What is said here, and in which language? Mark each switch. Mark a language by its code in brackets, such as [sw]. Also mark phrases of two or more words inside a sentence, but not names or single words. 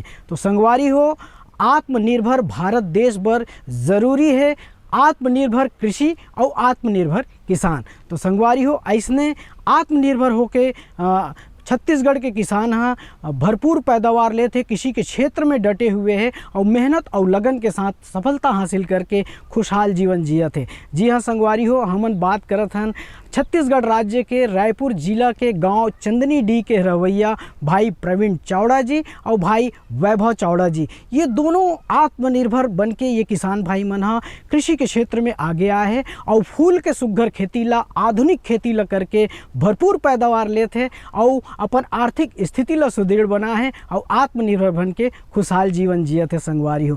[hne] तो संगवारी हो, आत्मनिर्भर भारत देश बर ज़रूरी है आत्मनिर्भर कृषि और आत्मनिर्भर किसान। तो संगवारी हो, ऐसने आत्मनिर्भर होके छत्तीसगढ़ के किसान हाँ भरपूर पैदावार लेते, कृषि के क्षेत्र में डटे हुए हैं और मेहनत और लगन के साथ सफलता हासिल करके खुशहाल जीवन जिया थे। जी हाँ संगवारी हो, हमन बात करत हन छत्तीसगढ़ राज्य के रायपुर जिला के गांव चंदनी डी के रवैया भाई प्रवीण चावड़ा जी और भाई वैभव चावड़ा जी। ये दोनों आत्मनिर्भर बन के ये किसान भाई मन हाँ कृषि के क्षेत्र में आगे आए हैं और फूल के सुघ्घर खेती ला आधुनिक खेती ला करके भरपूर पैदावार लेते और अपन आर्थिक स्थिति ला सुदृढ़ बना है और आत्मनिर्भर बन के खुशहाल जीवन जिए थे संगवारी हो।